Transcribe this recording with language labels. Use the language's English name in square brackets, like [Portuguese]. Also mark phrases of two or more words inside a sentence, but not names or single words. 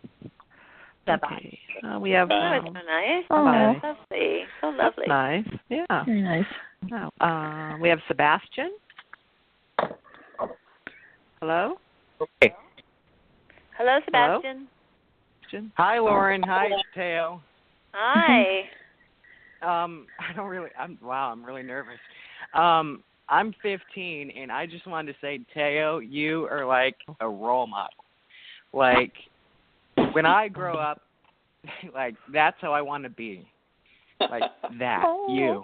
[English] Bye-bye. Okay. We have... Oh, it's so nice. Bye. That's lovely. So lovely. That's nice. Yeah. Very nice. Oh, we have Sebastian. Hello? Hey. Hello, Sebastian. Hello? Hi, Lauren. Hi, Thaao. Hi. I'm really nervous. I'm 15, and I just wanted to say, Thaao, you are like a role model. Like, when I grow up, like, that's how I want to be. Like, that, you.